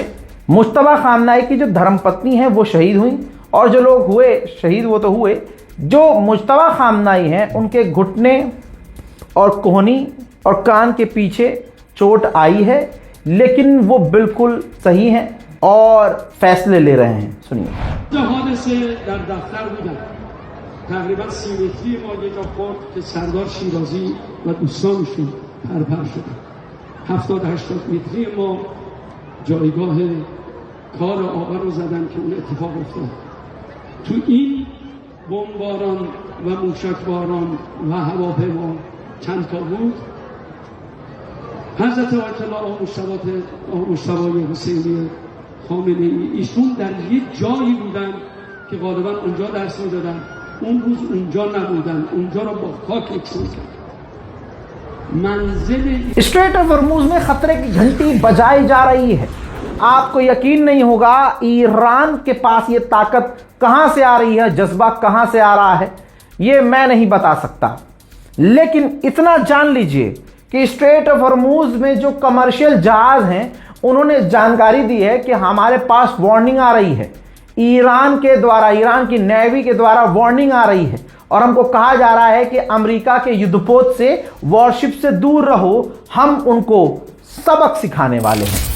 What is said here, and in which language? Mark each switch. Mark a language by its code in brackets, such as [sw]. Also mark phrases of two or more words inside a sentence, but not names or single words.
[hi] मुश्तबा खामनाई की जो धर्मपत्नी है वो शहीद हुई, और जो लोग हुए शहीद वो तो हुए, जो मुश्तबा खामनाई हैं उनके घुटने और कोहनी और कान के पीछे चोट आई है, लेकिन वो बिल्कुल सही हैं और फैसले ले रहे हैं। सुनिए। [fa] تقریبا سیمتری ما یه جا خورد که سردار شیرازی و دوستانشون پرپر شدن. 70-80 متری ما جایگاه کار آقا رو زدن که اون اتفاق افتاد. تو این بمباران و موشکباران و هواپیما چند تا بود. حضرت آیت الله مجتبی حسینی خامنه‌ای ایشون در یک جایی بودن که غالبا اونجا درس می‌دادن. اون روز اونجا نبودن، اونجا رو با خاک یکسان کرد. منزل [hi] स्ट्रेट ऑफ हॉर्मुज में खतरे की घंटी बजाई जा रही है। आपको यकीन नहीं होगा ईरान के पास ये ताकत कहां से आ रही है, जज्बा कहां से आ रहा है, ये मैं नहीं बता सकता। लेकिन इतना जान लीजिए कि स्ट्रेट ऑफ हॉर्मुज में जो कमर्शियल जहाज हैं उन्होंने जानकारी दी है कि हमारे पास वार्निंग आ रही है, ईरान के द्वारा, ईरान की नेवी के द्वारा वार्निंग आ रही है, और हमको कहा जा रहा है कि अमेरिका के युद्धपोत से, वॉरशिप से दूर रहो, हम उनको सबक सिखाने वाले हैं।